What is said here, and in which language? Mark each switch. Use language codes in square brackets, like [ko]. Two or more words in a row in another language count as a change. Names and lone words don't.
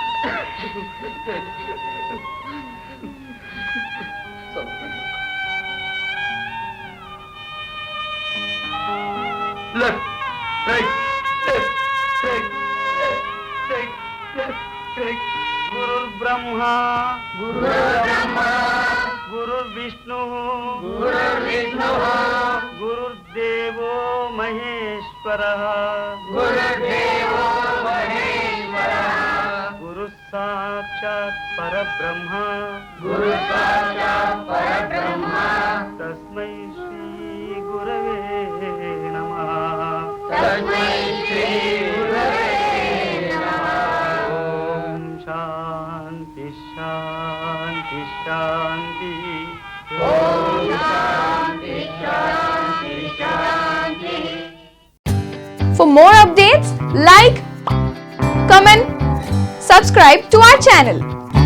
[en] Left, right, left, right, right, left, right. [sa] ಗುರುರ್ ಬ್ರಹ್ಮ ಗುರುರ್ ವಿಷ್ಣು ಗುರುರ್ದೇವೋ ಮಹೇಶ್ವರ ಗುರು ಸಾಕ್ಷಾತ್ ಪರಬ್ರಹ್ಮ ತಸ್ಮೈ ಶ್ರೀ ಗುರವೇ ನಮಃ. ಓಂ ಶಾಂತಿ ಶಾಂತಿ ಶಾಂತಿ. [en] For more updates, like, comment, subscribe to our channel.